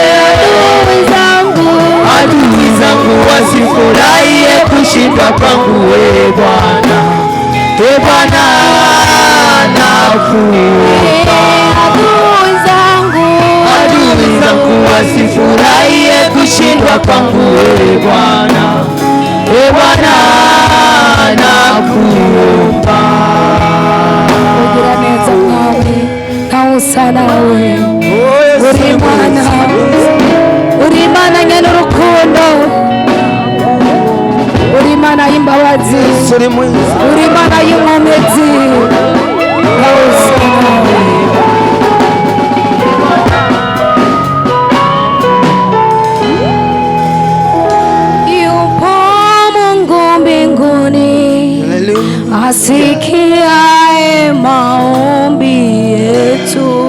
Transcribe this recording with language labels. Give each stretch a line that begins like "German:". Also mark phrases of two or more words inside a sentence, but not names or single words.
Swahili: Adui zangu wasifurahie kushindwa kwangu we Bwana, e Bwana nakuomba. Adui zangu wasifurahie kushindwa kwangu we Bwana, e Bwana nakuomba.
Rundi: Nawe uri Imana nyene urukundo, uri Imana y'imbabazi, uri Imana y'inkomezi.
Swahili: Yupo Mungu mbinguni asikiaye maombi yetu.